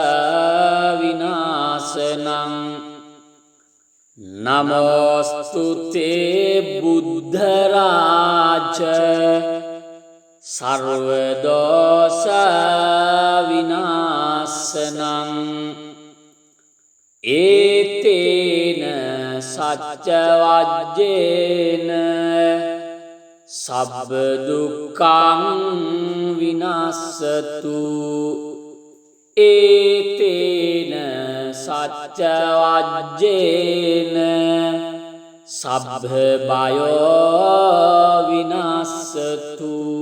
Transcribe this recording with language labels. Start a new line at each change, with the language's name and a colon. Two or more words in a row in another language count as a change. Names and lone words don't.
Pali: විනාශනං නමෝස්තු තේ බුද්ධ රාජ සර්ව දෝෂ විනාශනං ඒතේන සච්ච වජ්ජේන සබ්බ දුක්ඛං විනාශතු ඒතේන සච්ච වජ්ජේන සබ්බ බයෝ විනාශතු